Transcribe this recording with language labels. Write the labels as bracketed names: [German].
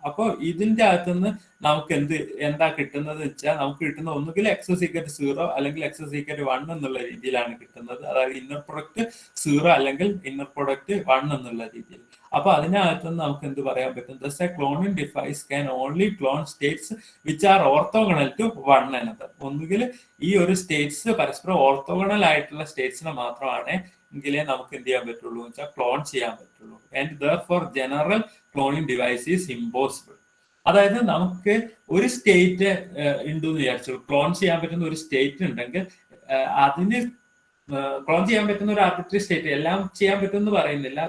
[Malayalam] അപ്പോൾ ഇതിന്റെ അകത്തുനിന്ന് നമുക്ക് എന്താ കിട്ടുന്നത് വെച്ചാൽ, നമുക്ക് കിട്ടുന്ന ഒന്നുകിൽ എക്സ് [English] is equal to [Malayalam] 0 അല്ലെങ്കിൽ എക്സ് is equal to 1 എന്നുള്ള രീതിയിലാണ് കിട്ടുന്നത്. അതായത് ഇന്നർ പ്രൊഡക്റ്റ് 0 അല്ലെങ്കിൽ ഇന്നർ പ്രൊഡക്റ്റ് 1 എന്നുള്ള രീതിയിൽ. അപ്പൊ അതിനകത്തുനിന്ന് നമുക്ക് എന്ത് പറയാൻ പറ്റും? [English] Thus a cloning device can only clone states which are orthogonal to one another. [Malayalam] ഒന്നുകിൽ ഈ ഒരു സ്റ്റേറ്റ്സ് പരസ്പരം ഓർത്തോഗണൽ ആയിട്ടുള്ള സ്റ്റേറ്റ്സിനെ മാത്രമാണ് എങ്കിലേ നമുക്ക് എന്ത് ചെയ്യാൻ പറ്റുള്ളൂ എന്ന് വെച്ചാൽ ക്ലോൺ ചെയ്യാൻ പറ്റുള്ളൂ. [English] And therefore general cloning device is impossible. [Malayalam] അതായത് നമുക്ക് ഒരു സ്റ്റേറ്റ് ഉണ്ടെന്ന് വിചാരിച്ചു, ക്ലോൺ ചെയ്യാൻ പറ്റുന്ന ഒരു സ്റ്റേറ്റ് ഉണ്ടെങ്കിൽ അതിന് ക്ലോൺ ചെയ്യാൻ പറ്റുന്ന ഒരു ആർബിട്രറി സ്റ്റേറ്റ്, എല്ലാം ചെയ്യാൻ പറ്റുമെന്ന് പറയുന്നില്ല.